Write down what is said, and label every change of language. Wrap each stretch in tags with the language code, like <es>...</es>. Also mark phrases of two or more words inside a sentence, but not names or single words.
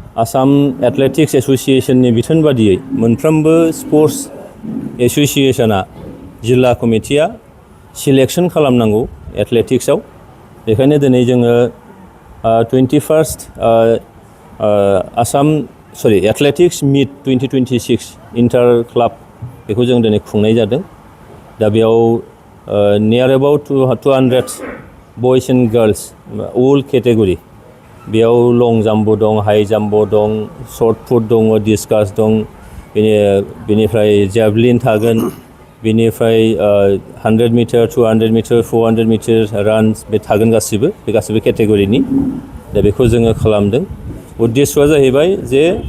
<brx>आसाम एथलेटिक्स एसोसिएशननि बिथोन बादियै मोनफ्रोमबो</brx> <en>sports association</en> <brx>जिल्ला कमिटिया सिलेक्शन खालामनांगौ एथलेटिक्सआव बेखायनो दिनै जोङो 21st आसाम</brx> <en>athletics meet</en> <brx>2026</brx> <en>inter club</en> <brx>बेखौ जों दिनै खुंनाय जादों दा बेयाव नियर</brx> <en>about 200 boys and girls all category</en> <brx>बेयाव लं जाम्पबो दं हाई जाम्पबो दं</brx> <en>shot put</en> <brx>दं डिस्कास दं बेनिफ्राय जेवलिन थागोन बेनिफ्राय</brx> <en>100 meter 200 meter 400 meter runs</en> <brx>बे थागोन गासिबो कैटेगरीनि दा बेखौ जोङो खालामदों उद्देश्यआ जाहैबाय जे</brx>